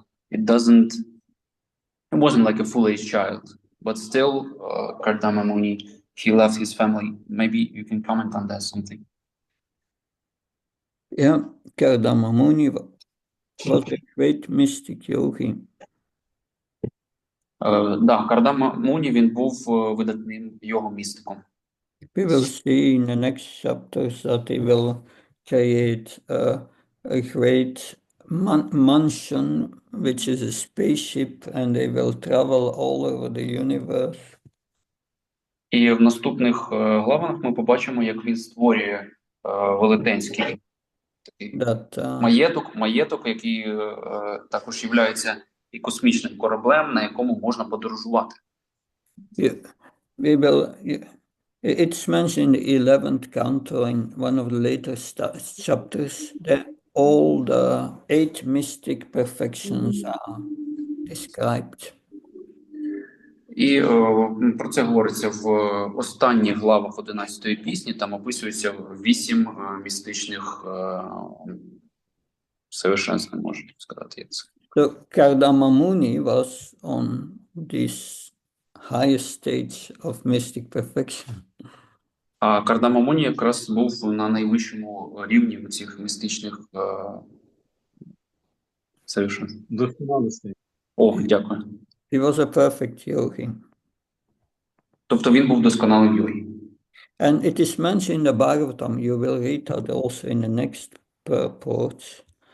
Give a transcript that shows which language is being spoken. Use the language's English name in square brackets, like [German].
[English] It wasn't like a full age child. But still, Kardama Muni, he left his family. Maybe you can comment on that something. Yeah, Kardama Muni was a great mystic yogi. [Ukrainian] Кардама Муні, він був видатним його-містиком. [English] We will see in the next chapters that he will create a great mansion, which is a spaceship, and they will travel all over the universe. [Ukrainian] І в наступних главах ми побачимо, як він створює велетенський такий [English] that [Ukrainian] маєток, який також є і космічним кораблем, на якому можна подорожувати. [English] we will. It's mentioned in the 11th canto in one of the later chapters that all the 8 mystic perfections are described. [Ukrainian] І про це говориться в останніх главах 11-ї пісні. Там описується 8 містичних совершенств, можна сказати. Як це. [English] So Kardama Muni was on this highest stage of mystic perfection. [Ukrainian] А Кардама Муні якраз був на найвищому рівні цих містичних совершенств. Досконалості. О, дякую. [English] He was a perfect yogi. [Ukrainian] Тобто він був досконалим йогі. [English] And it is mentioned in the Bhagavatam, you will read that also in the next purport.